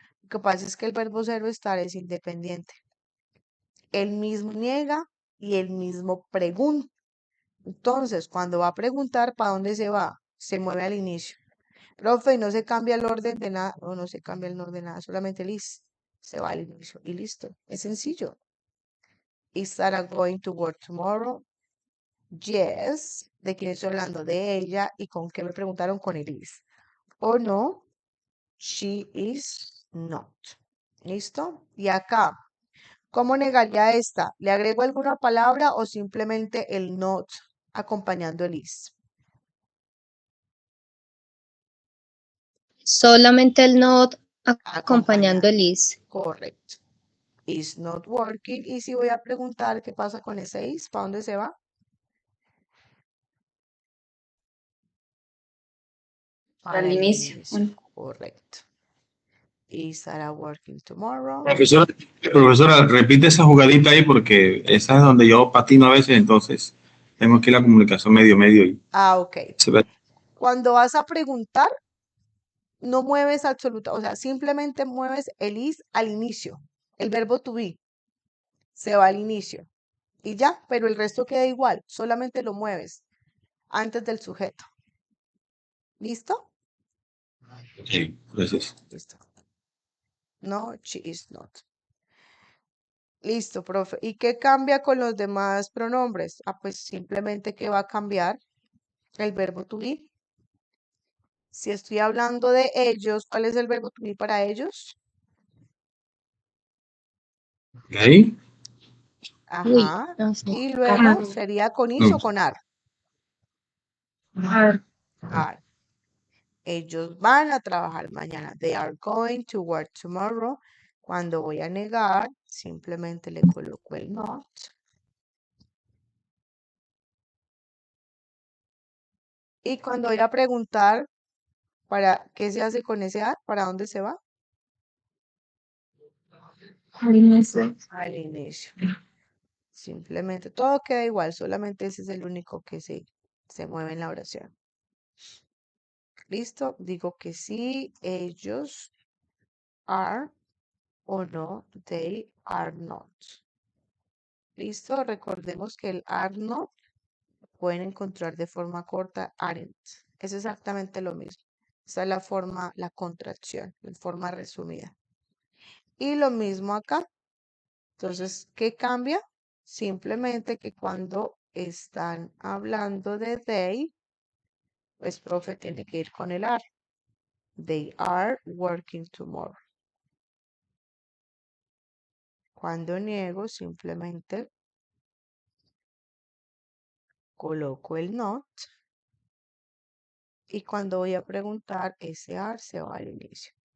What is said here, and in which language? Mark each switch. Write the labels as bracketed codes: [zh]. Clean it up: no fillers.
[es] Lo que pasa es que el verbo ser o estar es independiente. Él mismo niega y él mismo pregunta. Entonces, cuando va a preguntar, ¿para dónde se va? Se mueve al inicio. Profe, y no se cambia el orden de nada, o no se cambia el orden de nada, solamente el is se va al inicio y listo. Es sencillo. [en] Is Sarah going to work tomorrow? Yes. [es] ¿De quién estoy hablando? De ella. ¿Y con qué me preguntaron? Con el is. O no, [en] she is not. [es] ¿Listo? Y acá, ¿cómo negaría esta? ¿Le agrego alguna palabra o simplemente el not acompañando el is? Solamente el not acompañando el is. Correcto. [en] Is not working. [es] Y si voy a preguntar qué pasa con ese is, ¿para dónde se va? Para Al el inicio. inicio. Correcto. [en] Is Sarah working tomorrow? [es] Profesora, repite esa jugadita ahí porque esa es donde yo patino a veces, entonces Tenemos aquí la comunicación medio y Ah, ok. se ve. Cuando vas a preguntar, no mueves o sea, simplemente mueves el is al inicio. El verbo to be se va al inicio y ya, pero el resto queda igual, solamente lo mueves antes del sujeto. ¿Listo? Sí, gracias. Listo. [en] No, she is not. [es] Listo, profe. ¿Y qué cambia con los demás pronombres? Ah, pues simplemente que va a cambiar el verbo to be. Si estoy hablando de ellos, ¿cuál es el verbo to be para ellos? ¿Ok? Uy, Ajá. no sé. Y luego sería con is No. o con ar. [en] Are. Are. [es] Ellos van a trabajar mañana. [en] They are going to work tomorrow. [es] Cuando voy a negar, simplemente le coloco el not. Y cuando voy a preguntar, ¿para qué se hace con ese are? ¿Para dónde se va? Al inicio. Simplemente, todo queda igual, solamente ese es el único que se mueve en la oración. ¿Listo? Digo que sí, ellos are o no, [en] they are not. [es] ¿Listo? Recordemos que el are not pueden encontrar de forma corta aren't. Es exactamente lo mismo. Esa es la forma, la contracción, en forma resumida. Y lo mismo acá. Entonces, ¿qué cambia? Simplemente que cuando están hablando de they, pues profe tiene que ir con el are. [en] They are working tomorrow. [es] Cuando niego, simplemente coloco el not. Y cuando voy a preguntar, ese are se va al inicio.